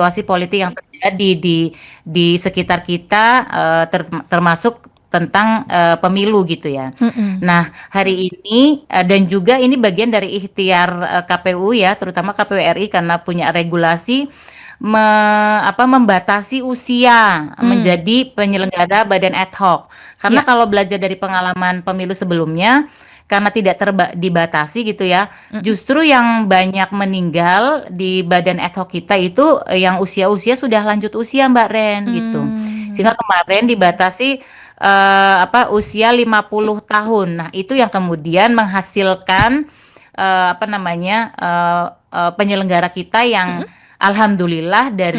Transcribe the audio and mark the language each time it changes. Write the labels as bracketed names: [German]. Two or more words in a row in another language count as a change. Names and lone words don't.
[Indonesian] situasi politik yang terjadi di sekitar kita, termasuk tentang pemilu gitu ya. Mm-mm. Nah, hari ini dan juga ini bagian dari ikhtiar KPU ya, terutama KPU RI karena punya regulasi membatasi usia Mm. menjadi penyelenggara badan ad hoc. Karena Iya. kalau belajar dari pengalaman pemilu sebelumnya, karena tidak dibatasi gitu ya, Mm-mm. justru yang banyak meninggal di badan ad hoc kita itu yang usia-usia sudah lanjut usia Mbak Ren gitu. Hmm. Sehingga kemarin dibatasi usia 50 tahun. Nah, itu yang kemudian menghasilkan penyelenggara kita yang Mm-mm. alhamdulillah dari